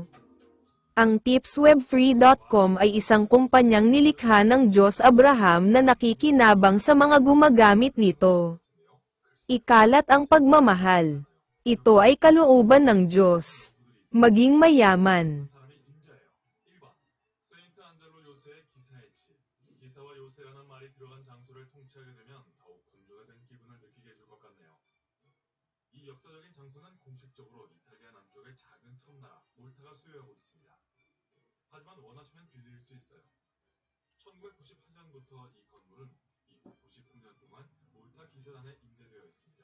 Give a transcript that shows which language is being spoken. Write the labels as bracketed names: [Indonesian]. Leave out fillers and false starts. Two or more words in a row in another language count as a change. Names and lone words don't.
[Filipino] Ang tipsweb3.com ay isang kumpanyang nilikha ng Diyos Abraham na nakikinabang sa mga gumagamit nito. Ikalat ang pagmamahal. Ito ay kalooban ng Diyos. Maging mayaman. [Korean] 세인트 안젤로 요새의 기사했지. 기사와 요새라는 말이 들어간 장소를 통치하게 되면 더욱 군주가 된 기분을 느끼게 해줄 것 같네요. 이 역사적인 장소는 공식적으로 이탈리아 남쪽의 작은 섬나라 몰타가 수여하고 있습니다. 하지만 원하시면 빌릴 수 있어요. 1998년부터 이 건물은 이후 99년 동안 몰타 기사단에 임대되어 있습니다.